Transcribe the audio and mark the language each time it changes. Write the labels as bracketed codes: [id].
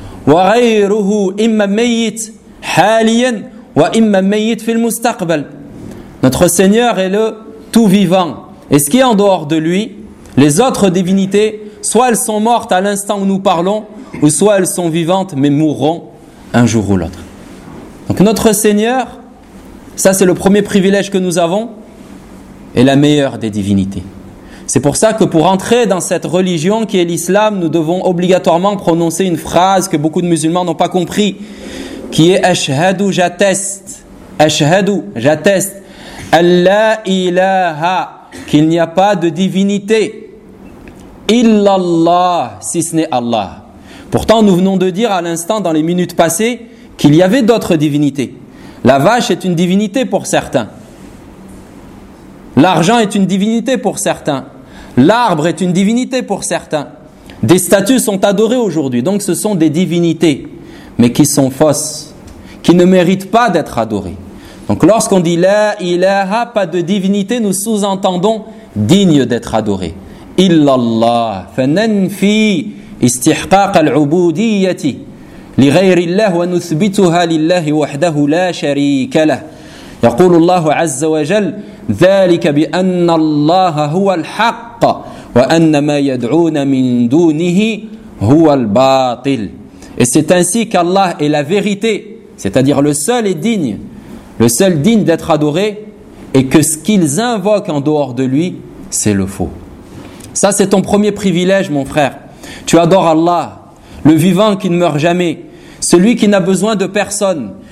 [ar] وغيره إما ميت حاليا وإما ميت في المستقبل. [fr] Notre Seigneur est le tout vivant. Et ce qui est en dehors de lui, les autres divinités, soit elles sont mortes à l'instant où nous parlons, ou soit elles sont vivantes mais mourront un jour ou l'autre. Donc notre Seigneur, ça, c'est le premier privilège que nous avons et la meilleure des divinités. C'est pour ça que pour entrer dans cette religion qui est l'islam, nous devons obligatoirement prononcer une phrase que beaucoup de musulmans n'ont pas compris, qui est « Ashhadu, j'atteste, ashhadu, j'atteste, alla ilaha, qu'il n'y a pas de divinité, illallah, si ce n'est Allah. » Pourtant, nous venons de dire à l'instant, dans les minutes passées, qu'il y avait d'autres divinités. La vache est une divinité pour certains. L'argent est une divinité pour certains. L'arbre est une divinité pour certains. Des statues sont adorées aujourd'hui. Donc ce sont des divinités, mais qui sont fausses, qui ne méritent pas d'être adorées. Donc lorsqu'on dit « La ilaha, pas de divinité », nous sous-entendons « digne d'être adoré ».« [ar] Illallah, fananfi istihqaq al-ubudiyyati » لغير الله ونثبتها لله وحده لا شريك له يقول الله عز وجل ذلك بأن الله هو الحق وأن ما يدعون من دونه هو الباطل. [fr] Et c'est ainsi qu'Allah est la vérité, c'est-à-dire le seul et digne, le seul digne d'être adoré, et que ce qu'ils invoquent en dehors de lui, c'est le faux. Ça, c'est ton premier privilège, mon frère. Tu adores Allah, le vivant qui ne meurt jamais, celui qui n'a besoin de personne.